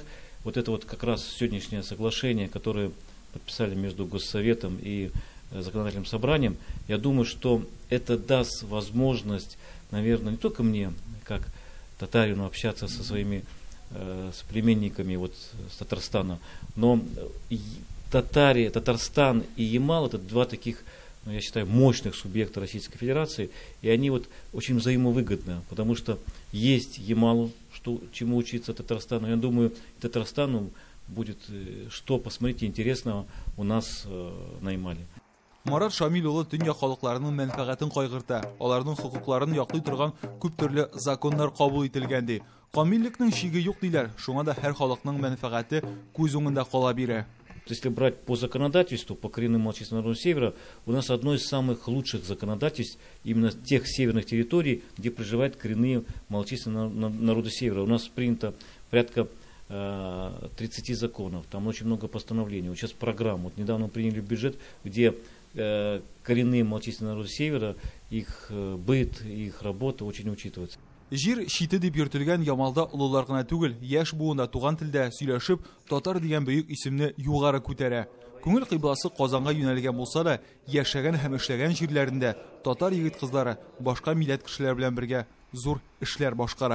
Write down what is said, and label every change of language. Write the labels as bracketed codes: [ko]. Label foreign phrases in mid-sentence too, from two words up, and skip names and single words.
[ru] Вот это вот как раз сегодняшнее соглашение, которое подписали между Госсоветом и законодательным собранием, я думаю, что это даст возможность, наверное, не только мне, как татарину, общаться со своими соплеменниками вот с Татарстана, но Татарстан и Ямал — это два таких, ну, я считаю, мощных субъекта Российской Федерации, и они вот очень взаимовыгодны, потому что есть Ямалу, чему учиться Татарстану. Я думаю, Татарстану будет что посмотреть интересного у нас на Ямале. [tt] Марат Шамил улы дөнья халыкларының мәнфәгатен кайгырта. Аларның хукукларын яклый торган күп төрле законнар кабул ителгән ди. Камиллекнең шиге юк диләр. Шуңа да һәр халыкның мәнфәгате күз уңында кала бирә. [ru] Если брать по законодательству, по коренным малочисленным народам Севера, у нас одно из самых лучших законодательств именно тех северных территорий, где проживают коренные малочисленные народы Севера. У нас принято порядка 30 законов, там очень много постановлений. Вот сейчас программа, вот недавно приняли бюджет, где коренные малочисленные народы Севера, их быт, их работа очень учитывается. [tt] Җир шите дип йөртелгән Ямалда улылар гына түгел, яшь буында туган телдә сөйләшеп, татар дигән бөек исемне югары күтәрә. Күңел кыйбласы Казанга юнәлгән булса да, яшәгән һәм эшләгән җирләрендә татар егет-кызлары башка милләт кешеләр белән бергә зур эшләр башкара.